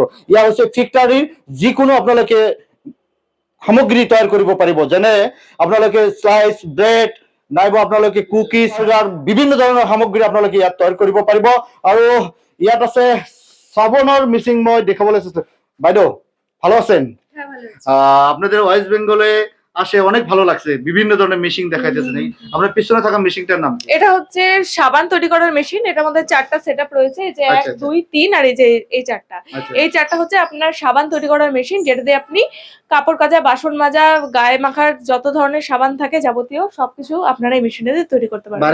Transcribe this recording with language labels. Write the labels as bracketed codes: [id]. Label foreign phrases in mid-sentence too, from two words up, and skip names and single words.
[as] ইয়া হৈছে ফেক্টৰীৰ যিকোনো আপোনালোকে সামগ্ৰী তৈয়াৰ কৰিব পাৰিব, যেনে আপোনালোকে [en] slice bread [as] নাইবা আপোনালোকে কুকি, চুগাৰ বিভিন্ন ধৰণৰ সামগ্ৰী আপোনালোকে ইয়াত তৈয়াৰ কৰিব পাৰিব। আৰু ইয়াত আছে চাবোনৰ মিচিং মই দেখাবলৈ চেষ্টা। [bn] বাইদেউ ভালো আছেন? আপনাদের ওয়েস্ট বেঙ্গলে আসে অনেক ভালো লাগছে, বিভিন্ন ধরনের মেশিন দেখাইতেছেন। এই আপনার পিছনে থাকা মেশিনটার নাম কি? এটা হচ্ছে সাবান তৈরি করার মেশিন। এটার মধ্যে 4টা সেটআপ রয়েছে, এই যে 1 2 3 আর এই যে এই 4টা। এই 4টা হচ্ছে আপনার সাবান তৈরি করার মেশিন, যেটা দিয়ে আপনি কাপড় কাচা, বাসন মাজা, গায়ে মাখার যত ধরনের সাবান থাকে যাবতীয় সবকিছু আপনারা এই মেশিনে দিয়ে তৈরি করতে পারবেন।